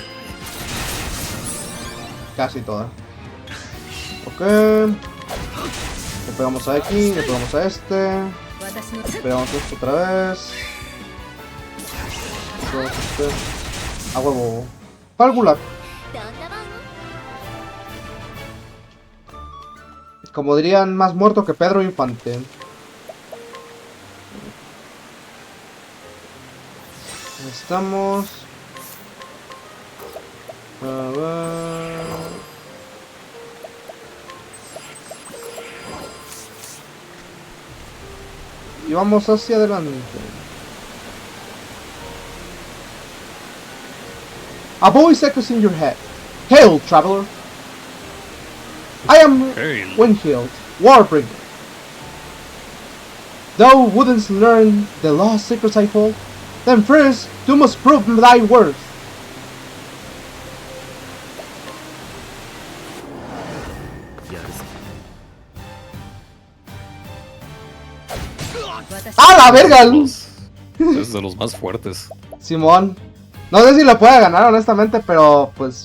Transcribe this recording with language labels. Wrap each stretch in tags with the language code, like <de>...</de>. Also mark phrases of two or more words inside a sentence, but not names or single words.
<es>Casi toda. Ok. Le pegamos a aquí, le pegamos a este. Le pegamos a esto otra vez. Le pegamos a este. A huevo. Pálgula.</es> <ja>どんなもん</ja> <es>Como dirían, más muerto que Pedro Infante. Ahí estamos. A ver. Y vamos hacia adelante.</es> <en>A voice echoes in your head. Hail, traveler! I am Hail. Windhild, Warbringer. Thou wouldn't learn the lost secrets I hold? Then first, you must prove thy worth.</en> <es>¡Ah, la verga! Es de los más fuertes. Simón. No sé si lo puede ganar, honestamente, pero pues...</es>